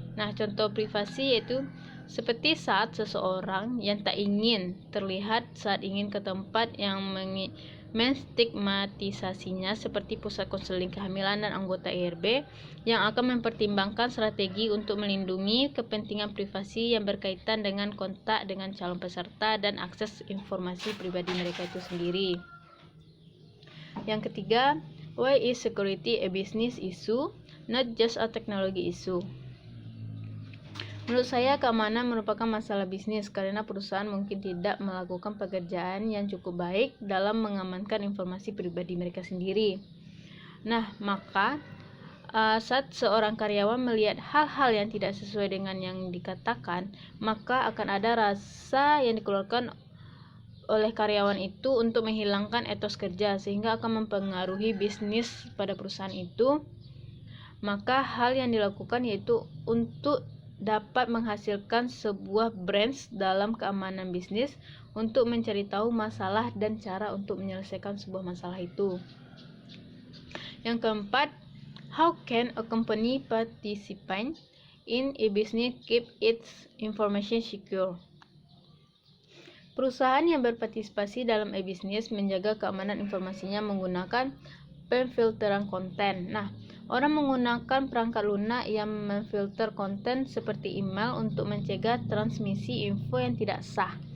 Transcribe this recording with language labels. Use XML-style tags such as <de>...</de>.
<id>Nah, contoh privasi yaitu seperti saat seseorang yang tak ingin terlihat saat ingin ke tempat yang menstigmatisasinya seperti pusat konseling kehamilan dan anggota IRB yang akan mempertimbangkan strategi untuk melindungi kepentingan privasi yang berkaitan dengan kontak dengan calon peserta dan akses informasi pribadi mereka itu sendiri. Yang ketiga,</id> <en>why is security a business issue, not just a technology issue?</en> <id>Menurut saya, keamanan merupakan masalah bisnis karena perusahaan mungkin tidak melakukan pekerjaan yang cukup baik dalam mengamankan informasi pribadi mereka sendiri. Nah, maka saat seorang karyawan melihat hal-hal yang tidak sesuai dengan yang dikatakan, maka akan ada rasa yang dikeluarkan oleh karyawan itu untuk menghilangkan etos kerja sehingga akan mempengaruhi bisnis pada perusahaan itu. Maka hal yang dilakukan yaitu untuk dapat menghasilkan sebuah branch dalam keamanan bisnis untuk mencari tahu masalah dan cara untuk menyelesaikan sebuah masalah itu. Yang keempat,</id> <en>how can a company participate in a business keep its information secure?</en> <id>Perusahaan yang berpartisipasi dalam e-bisnis menjaga keamanan informasinya menggunakan pemfilteran konten. Nah, orang menggunakan perangkat lunak yang memfilter konten seperti email untuk mencegah transmisi info yang tidak sah.</id>